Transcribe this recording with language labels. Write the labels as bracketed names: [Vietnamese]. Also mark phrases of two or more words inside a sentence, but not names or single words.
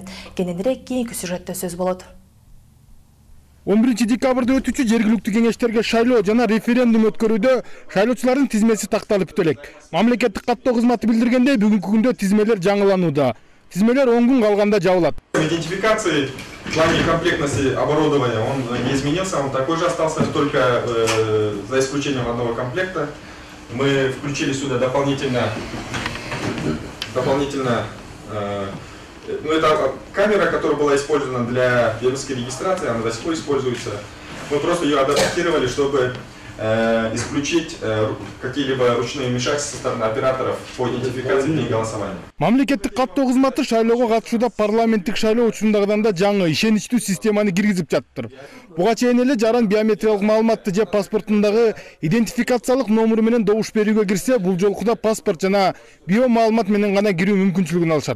[Kyrgyz] Кененирээк кийинки сюжетте сөз болот. 11 декабрда өтүүчү жергиликтүү кеңештерге шайлоо жана референдум өткөрүүдө шайлоочулардын тизмеси такталып бүтө элек. Мамлекеттик каттоо кызматы билдиргендей, бүгүнкү күндө тизмелер жаңыланууда. Тизмелер 10 күн калганда жабылат. [Russian] Идентификации в плане комплектности оборудования он не изменился, он такой же остался, только за исключением одного комплекта. Мы включили сюда дополнительно это камера, которая была использована для биометрической регистрации, она до сих пор используется. Мы просто ее адаптировали, чтобы исключить какие-либо ручные вмешательства со стороны операторов по идентификации и голосованию. [Kyrgyz] Мамлекеттик каттоо кызматы шайлоого катышууда парламенттик шайлоо учурундагыдан да жаңы ишеничтүү системаны киргизип жатыптыр. Буга чейин эле жаран биометриялык маалыматты же паспортундагы идентификациялык номеру менен добуш берүүгө кирсе, бул жолку да паспорт жана биомаалымат менен гана кирүү мүмкүнчүлүгүн алышат.